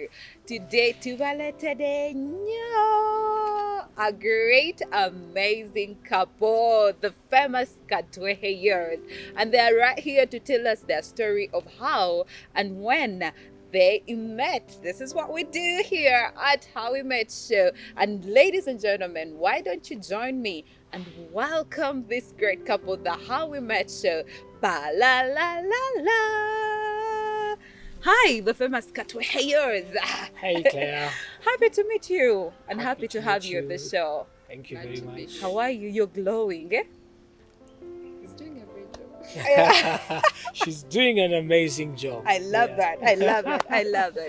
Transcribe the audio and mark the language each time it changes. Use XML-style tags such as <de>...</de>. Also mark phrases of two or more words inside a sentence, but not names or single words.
<en>Today, today, no, a great, amazing couple, the famous Katweheyos, and they are right here to tell us their story of how and when they met. This is what we do here at How We Met Show. And ladies and gentlemen, why don't you join me and welcome this great couple, the How We Met Show. Ba la la la la. Hi, the famous Katweheyos. Hey Claire. Happy to meet you and happy to have meet you on the show. Thank you Glad very to be much. How are you? You're glowing, eh? He's doing a great job. She's doing an amazing job. I love that. I love it. I love it.</en>